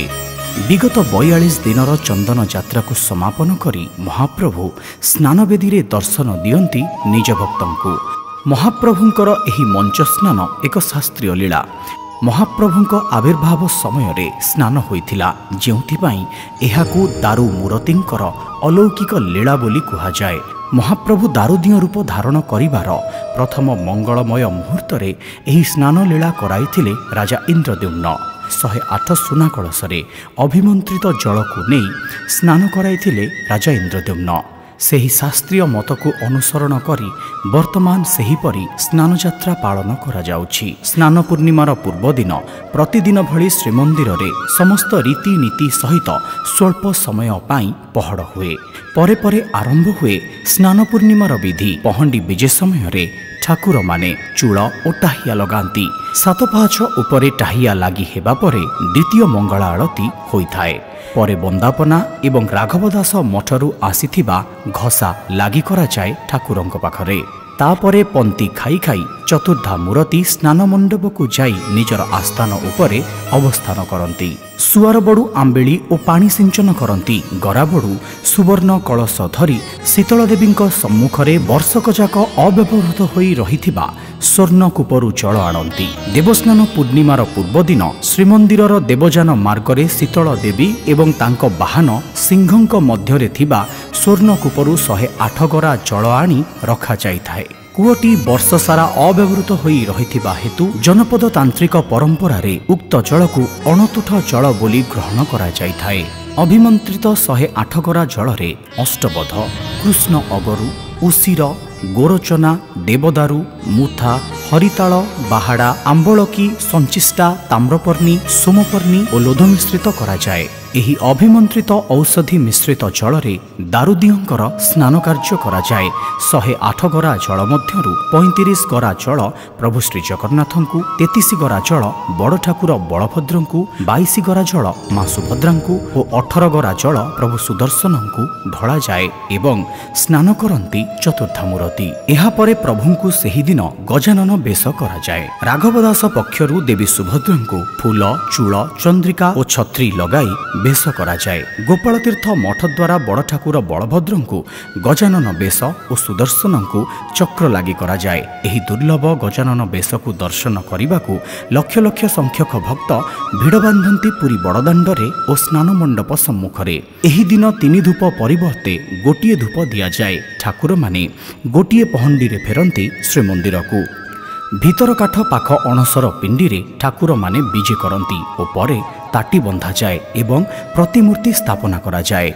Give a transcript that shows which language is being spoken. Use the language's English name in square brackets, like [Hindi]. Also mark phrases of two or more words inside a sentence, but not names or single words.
[Odia] ବିଗତ 42 ଦିନର ଚନ୍ଦନ ଯାତ୍ରା କୋ ସମାପନ କରି ମହାପ୍ରଭୁ ସ୍ନାନବେଦୀ ରେ ଦର୍ଶନ ଦିଅନ୍ତି ନିଜ ଭକ୍ତଙ୍କୁ। ମହାପ୍ରଭୁଙ୍କର ଏହି ମଞ୍ଚ ସ୍ନାନ ଏକ ଶାସ୍ତ୍ରୀୟ ଲୀଳା। ମହାପ୍ରଭୁଙ୍କ ଆବିର୍ଭାବ ସମୟ ରେ ସ୍ନାନ ହୋଇଥିଲା, ଯେଉଁଥିପାଇଁ ଏହାକୁ ଦାରୁ ମୂରତିଙ୍କର ଅଲୌକିକ ଲୀଳା ବୋଲି କୁହାଯାଏ। ମହାପ୍ରଭୁ ଦାରୁଦିଅ ରୂପ ଧାରଣ କରିବାର ପ୍ରଥମ ମଙ୍ଗଳମୟ ମୁହୂର୍ତ୍ତ ରେ ଏହି ସ୍ନାନ ଲୀଳା କରାଇଥିଲେ ରାଜା ଇନ୍ଦ୍ରଦ୍ୟୁମ୍ନ। 108 ସୁନା କଳସରେ ଅଭିମନ୍ତ୍ରିତ ଜଳ କୋ ନହିଁ ସ୍ନାନ କରାଇଥିଲେ ରାଜା ଇନ୍ଦ୍ରଦ୍ୟୁମ୍ନ। ସେହି ଶାସ୍ତ୍ରୀୟ ମତ କୋ ଅନୁସରଣ କରି ବର୍ତ୍ତମାନ ସେହିପରି ସ୍ନାନ ଯାତ୍ରା ପାଳନ କରାଯାଉଛି। ସ୍ନାନ ପୂର୍ଣ୍ଣିମାର ପୂର୍ବ ଦିନ ପ୍ରତିଦିନ ଭଳି ଶ୍ରୀମନ୍ଦିର ରେ ସମସ୍ତ ରୀତିନୀତି ସହିତ ସ୍ୱଳ୍ପ ସମୟ ପାଇଁ ପହଡ଼ ହୁଏ। ପରେ ପରେ ଆରମ୍ଭ ହୁଏ ସ୍ନାନ ପୂର୍ଣ୍ଣିମାର ବିଧି। ପହଣ୍ଡି ବିଜେ ସମୟ ରେ ଠାକୁର ମାନେ ଚୂଡ଼ ଓ ଟାହିଆ ଲଗାନ୍ତି। 7 ପାହାଚ ଉପରେ ଟାହିଆ ଲାଗି ହେବା ପରେ ଦ୍ୱିତୀୟ ମଙ୍ଗଳା ଆରତୀ ହୋଇଥାଏ। ପରେ ବନ୍ଦାପନା ଏବଂ ରାଘବଦାସ ମଠରୁ ଆସିଥିବା ଘସା ଲାଗି କରାଯାଏ ଠାକୁରଙ୍କ ପାଖରେ। ତାପରେ ପନ୍ତି ଖାଇ ଖାଇ ଚତୁର୍ଦ୍ଧା ମୂର୍ତ୍ତି ସ୍ନାନ ମଣ୍ଡପ କୋ ଯାଇ ନିଜର ଆସ୍ଥାନ ଉପରେ ଅବସ୍ଥାନ କରନ୍ତି। ସୁଆର ବଡ଼ୁ ଆମ୍ବେଲି ଓ ପାଣି ସିଞ୍ଚନ କରନ୍ତି। ଗରା ବଡ଼ୁ ସୁବର୍ଣ୍ଣ କଳସ ଧରି ଶୀତଳ ଦେବୀ ସମ୍ମୁଖରେ ବର୍ଷକ ଯାକ ଅବ୍ୟବହୃତ ହୋଇ ରହିଥିବା ସ୍ୱର୍ଣ୍ଣ କୂପରୁ ଜଳ ଆଣନ୍ତି। ଦେବସ୍ନାନ ପୂର୍ଣ୍ଣିମାର ପୂର୍ବ ଦିନ ଶ୍ରୀମନ୍ଦିରର ଦେବଯାନ ମାର୍ଗରେ ଶୀତଳ ଦେବୀ ଏବଂ ତାଙ୍କ ବାହନ ସିଂହଙ୍କ ମଧ୍ୟରେ ଥିବା ସ୍ୱର୍ଣ୍ଣ କୂପରୁ 108 ଗରା ଜଳ ଆଣି ରଖାଯାଇଥାଏ। କୁଟି ବର୍ଷ ସାରା ଅବ୍ୟବହୃତ ହୋଇ ରହିଥିବା ହେତୁ ଜନପଦ ତାନ୍ତ୍ରିକ ପରମ୍ପରା ରେ ଉକ୍ତ ଜଳ କୋ ଅଣଛୁଇଁ ଜଳ ବୋଲି ଗ୍ରହଣ କରାଯାଇଥାଏ। ଅଭିମନ୍ତ୍ରିତ 108 ଗରା ଜଳ ରେ ଅଷ୍ଟବନ୍ଧ, କୃଷ୍ଣ ଅଗରୁ, ଉଶୀର, ଗୋରୋଚନା, ଦେବଦାରୁ, ମୁଥା, ହରିତାଳ, ବାହାଡ଼ା, ଆମଳକୀ, ସଞ୍ଚିଷ୍ଟା, ତାମ୍ରପର୍ଣ୍ଣୀ, ସୋମପର୍ଣ୍ଣୀ ଓ ଲୋଧ ମିଶ୍ରିତ କରାଯାଏ। ଏହି ଅଭିମନ୍ତ୍ରିତ ଔଷଧି ମିଶ୍ରିତ ଜଳ ରେ ଦାରୁଦିଅଙ୍କର ସ୍ନାନ କାର୍ଯ୍ୟ କରାଯାଏ। 108 ଗରା ଜଳ ମଧ୍ୟରୁ 35 ଗରା ଜଳ ପ୍ରଭୁ ଶ୍ରୀ ଜଗନ୍ନାଥଙ୍କୁ, 33 ଗରା ଜଳ ବଡ଼ ଠାକୁର ବଳଭଦ୍ରଙ୍କୁ, 22 ଗରା ଜଳ ମା ସୁଭଦ୍ରାଙ୍କୁ ଓ 18 ଗରା ଜଳ ପ୍ରଭୁ ସୁଦର୍ଶନଙ୍କୁ ଢଳାଯାଏ ଏବଂ ସ୍ନାନ କରନ୍ତି ଚତୁର୍ଦ୍ଧା ମୂର୍ତ୍ତି। ଏହା ପରେ ପ୍ରଭୁଙ୍କୁ ସେହି ଦିନ ଗଜାନନ ବେଶ କରାଯାଏ। ରାଘବଦାସ ପକ୍ଷରୁ ଦେବୀ ସୁଭଦ୍ରାଙ୍କୁ ଫୁଲ, ଚୂଡ଼, ଚନ୍ଦ୍ରିକା ଓ ଛତ୍ରୀ ଲଗାଇ ବେଶ କରାଯାଏ। ଗୋପାଳ ତୀର୍ଥ ମଠ ଦ୍ୱାରା ବଡ଼ ଠାକୁର ବଳଭଦ୍ରଙ୍କୁ ଗଜାନନ ବେଶ ଓ ସୁଦର୍ଶନଙ୍କୁ ଚକ୍ର ଲାଗି କରାଯାଏ। ଏହି ଦୁର୍ଲଭ ଗଜାନନ ବେଶ କୋ ଦର୍ଶନ କରିବାକୁ ଲକ୍ଷ ଲକ୍ଷ ସଂଖ୍ୟକ ଭକ୍ତ ଭିଡ଼ ବାନ୍ଧନ୍ତି ପୁରୀ ବଡ଼ଦାଣ୍ଡରେ ଓ ସ୍ନାନ ମଣ୍ଡପ ସମ୍ମୁଖରେ। ଏହି ଦିନ 3 ଧୂପ ପରିବର୍ତ୍ତେ ଗୋଟିଏ ଧୂପ ଦିଆଯାଏ। ଠାକୁର ମାନେ ଗୋଟିଏ ପହଣ୍ଡି ରେ ଫେରନ୍ତି ଶ୍ରୀମନ୍ଦିର କୋ। ଭିତର କାଠ ପାଖ ଅଣସର ପିଣ୍ଡି ରେ ଠାକୁର ମାନେ ବିଜେ କରନ୍ତି ଓ ପରେ ତାଟି ବନ୍ଧାଯାଏ ଏବଂ ପ୍ରତିମୂର୍ତ୍ତି ସ୍ଥାପନା କରାଯାଏ।